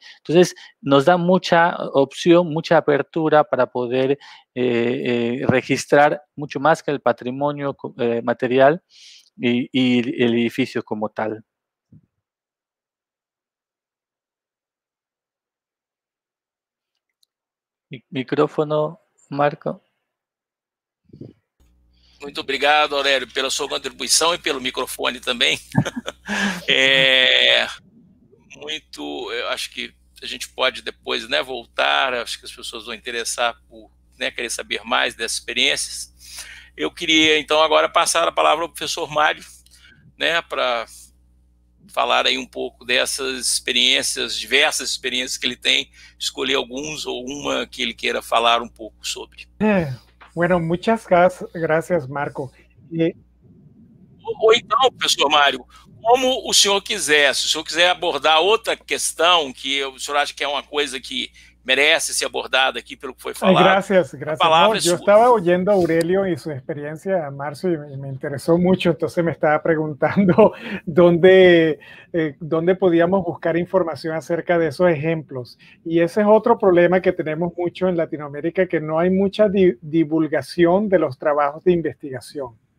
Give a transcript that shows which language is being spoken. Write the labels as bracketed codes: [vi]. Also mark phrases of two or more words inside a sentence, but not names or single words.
[es] Entonces, nos da mucha opción, mucha apertura para poder registrar mucho más que el patrimonio material y el edificio como tal. Micrófono, Marco. [pt] Muito obrigado, Aurélio, pela sua contribuição e pelo microfone também. Eu acho que a gente pode depois, né, voltar, acho que as pessoas vão interessar por, né, querer saber mais dessas experiências. Eu queria, então, agora passar a palavra ao professor Mário, né, para falar aí um pouco dessas experiências, diversas experiências que ele tem, escolher alguns ou uma que ele queira falar um pouco sobre. [es] Bueno, muchas gracias, Marco. [pt] Ou então, professor Mário, como o senhor quiser, se o senhor quiser abordar outra questão que o senhor acha que é uma coisa que merece ser abordada aquí pelo que fue falado. [es] Gracias. No, yo estaba oyendo a Aurelio y su experiencia en marzo y me interesó mucho, entonces me estaba preguntando dónde podíamos buscar información acerca de esos ejemplos. Y ese es otro problema que tenemos mucho en Latinoamérica, que no hay mucha divulgación de los trabajos de investigación.